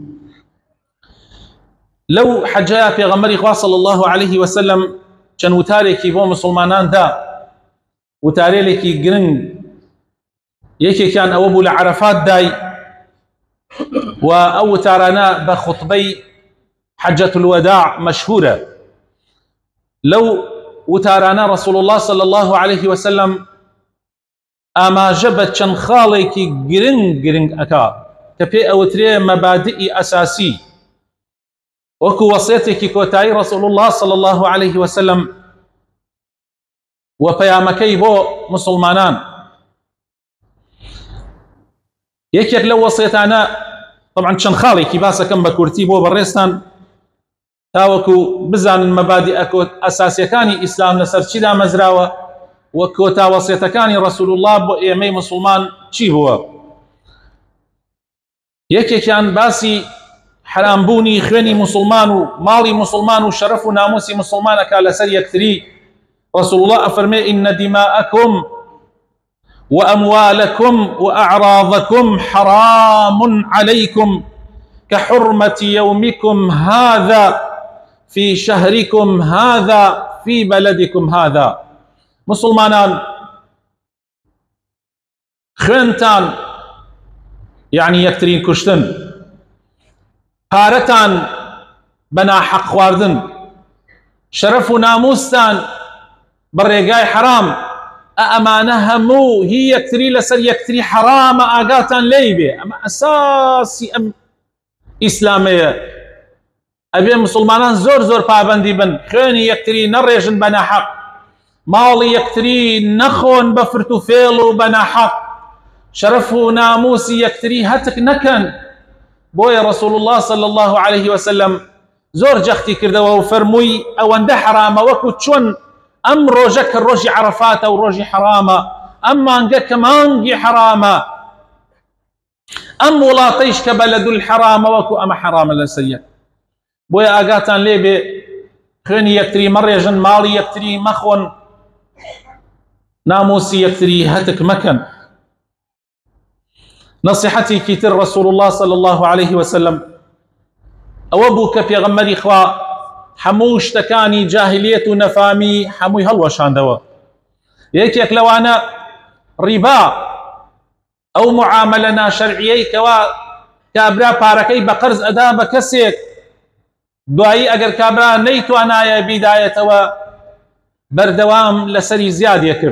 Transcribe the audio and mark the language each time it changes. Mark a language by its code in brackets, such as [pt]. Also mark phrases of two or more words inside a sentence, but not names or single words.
[ckb] لەو حەجەیە پێغەمبەری خوا [ar] صلی الله عليه وسلم [ckb] چەند وتارێکی بۆ مسلمانان دا، وتارێکی گرنگ. یەکێکیان ئەوە بوو لە عەرەفات دای، و ئەو وتارانە بە خوتبەی [ar] حەجەت الوداع [ckb] مەشهورە. لەو وتارانە [ar] رسول الله صلی الله عليه وسلم [ckb] ئاماژە بە چەند خاڵێکی گرنگ ئەکا کە پێ ئەوترێ مەبادئی ئەساسی، وەکو وەسیەتێکی کۆتایی [ar] رسول الله صلی الله عليه وسلم [ckb] و پەیامەکەی بۆ مسلمانان. یەکێک لەو وەسیەتانە، طبعا چەند خاڵێکی باسەکەم بە کورتی بۆ بەڕێستان تاوەکو بزانن مەبادئە ئەساسیەکانی ئیسلام لەسەر چیدا مەزراوە و کۆتا وەسیەتەکانی [ar] رسول الله [ckb] بۆ ئێمەی مسلمان چی بووە. یەکێکیان باسی حرامبوونی خوێنی مسلمان و ماڵی مسلمان و شەرەف و ناموسی مسلمانەکە لەسەر یەکتری. [ar] رسول الله أفرمي إن دماءكم وأموالكم وأعراضكم حرام عليكم كحرمة يومكم هذا في شهركم هذا في بلدكم هذا. [ckb] مسلمانان خوێنتان يعني یەکترین کوشتن، پارەتان بە ناحەق خواردن، شەرەف و ناموستان بەڕێگای حرام، ئەمانە هەموو هی یەکتری لەسەر یەکتری حرامە، ئاگاتان لێی بێ. ئەمە ئەساسی ئەم ئیسلامەیە. ئەبێ مسلمانان زۆر پابەندی بن، خوێنی یەکتری نەڕێژن بە ناحەق، ماڵی یەکتری نەخۆن بە فرت و فێڵ و بە ناحەق، شەرەف و ناموسی یەکتری هەتک نەکەن. بۆیە [ar] رسول الله صلی الله عليه وسلم [ckb] زۆر جەختی کردەوە و فەرمووی ئەوەندە حرامە وەکو چۆن ئەم ڕۆژە کە ڕۆژی عەرەفاتە و ڕۆژی حرامە، ئەم مانگە کە مانگی حرامە، ئەم وڵاتەیش کە [ar] بەلەد الحرامە [ckb] وەکو ئەمە حرامە لەسەر یەک. بۆیە ئاگاتان لێ بێ، خوێنی یەکتری مەڕێژن، ماڵی یەکتری مەخۆن، ناموسی یەکتری هەتک مەکەن. نصيحتي تر [ar] رسول الله صلى الله عليه وسلم [ckb] ئەوە بوو کە پێغەمبەری خوا هەموو شتەکانی جاهلیەت و نەفامی هەمووی هەڵوەشاندەوە. یەکێک لەوانە ڕیبا، ئەو معاملە ناشەرعیەی کەوا کابرا پارەکەی بە قەرز ئەدا بە کەسێک، دوایی ئەگەر کابرا نەیتوانایە بیدایەتەوە بەردەوام لەسەری زیادیە کرد.